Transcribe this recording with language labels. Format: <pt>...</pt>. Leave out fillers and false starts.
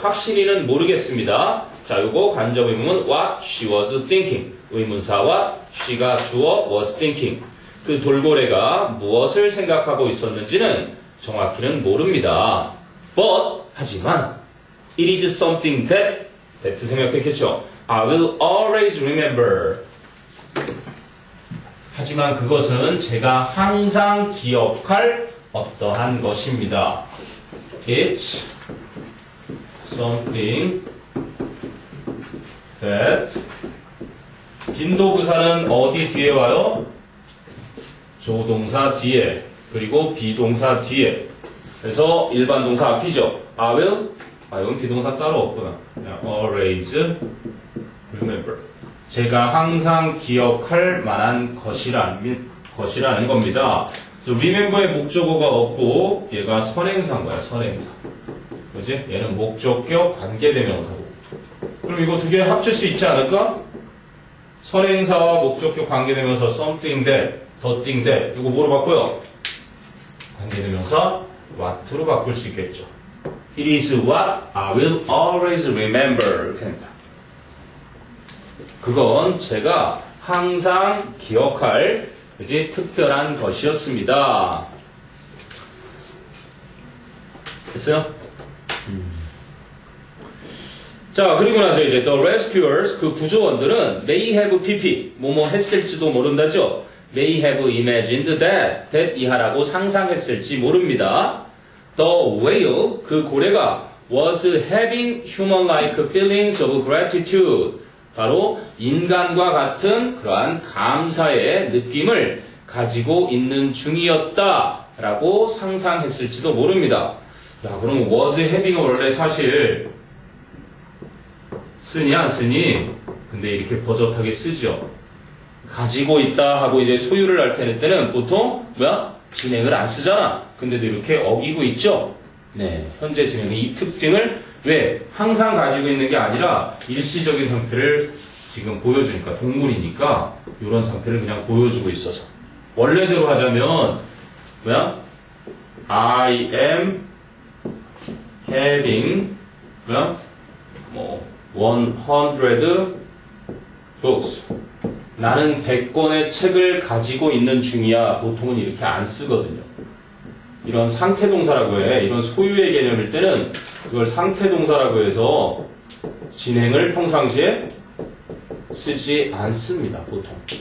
<ko>확실히는 모르겠습니다. 자, 요거 간접 의문은</ko> <en>what she was thinking.</en> <ko>의문사와 she가 주어 was thinking. 그 돌고래가 무엇을 생각하고 있었는지는 정확히는 모릅니다.</ko> <en>But</en> <ko>하지만</ko> <en>it is something that</en> <ko>생각했겠죠.</ko> <en>I will always remember.</en> <ko>하지만 그것은 제가 항상 기억할 어떠한 것입니다.</ko> <en>It's something that.</en> <ko>빈도부사는 어디 뒤에 와요? 조동사 뒤에, 그리고 비동사 뒤에. 그래서 일반 동사 앞이죠.</ko> <en>I will.</en> <ko>이건 비동사 따로 없구나.</ko> <en>Always remember.</en> <ko>제가 항상 기억할 만한 것이라는 겁니다. remember의 목적어가 없고 얘가 선행사인 거야. 선행사. 그지? 얘는 목적격 관계대명사고. 그럼 이거 두 개 합칠 수 있지 않을까? 선행사와 목적격 관계대명사 something that, the thing that. 이거 뭐로 바꿔요? 관계대명사 what로 바꿀 수 있겠죠.</ko> <en>It is what I will always remember.</en> <ko>이렇게 합니다. 그건 제가 항상 기억할 그지? 특별한 것이었습니다. 됐어요? 자, 그리고 나서 이제</ko> <en>the rescuers,</en> <ko>그 구조원들은 may have pp, 뭐뭐 했을지도 모른다죠.</ko> <en>may have imagined that</en> <ko>이하라고 상상했을지 모릅니다.</ko> <en>The whale,</en> <ko>그 고래가</ko> <en>was having human-like feelings of gratitude.</en> <ko>바로 인간과 같은 그러한 감사의 느낌을 가지고 있는 중이었다라고 상상했을지도 모릅니다. 야, 그럼 was having은 원래 사실 쓰니 안 쓰니? 근데 이렇게 버젓하게 쓰죠. 가지고 있다 하고 이제 소유를 나타낼 때는 보통 뭐야? 진행을 안 쓰잖아. 근데도 이렇게 어기고 있죠. 네, 현재 진행의 이 특징을 왜 항상 가지고 있는 게 아니라 일시적인 상태를 지금 보여주니까 동물이니까 이런 상태를 그냥 보여주고 있어서 원래대로 하자면 뭐야?</ko> <en>I am having</en> <ko>뭐야?</ko> <en>뭐 100 books.</en> <ko>나는 100권의 책을 가지고 있는 중이야. 보통은 이렇게 안 쓰거든요. 이런 상태동사라고 해. 이런 소유의 개념일 때는 그걸 상태동사라고 해서 진행을 평상시에 쓰지 않습니다. 보통.</ko>